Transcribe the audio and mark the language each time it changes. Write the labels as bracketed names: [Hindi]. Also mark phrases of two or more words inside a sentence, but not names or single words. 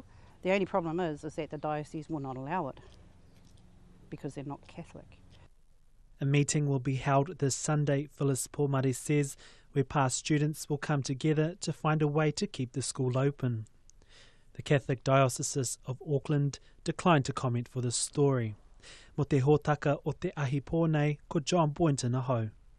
[English] The only problem is that the diocese will not allow it because they're not Catholic. A meeting will be held this Sunday, Phyllis Pomare says, where past students will come together to find a way to keep the school open. The Catholic Diocese of Auckland declined to comment for this story. [Māori] Mo te hōtaka o te ahi pōnei, ko John Boynton ahau.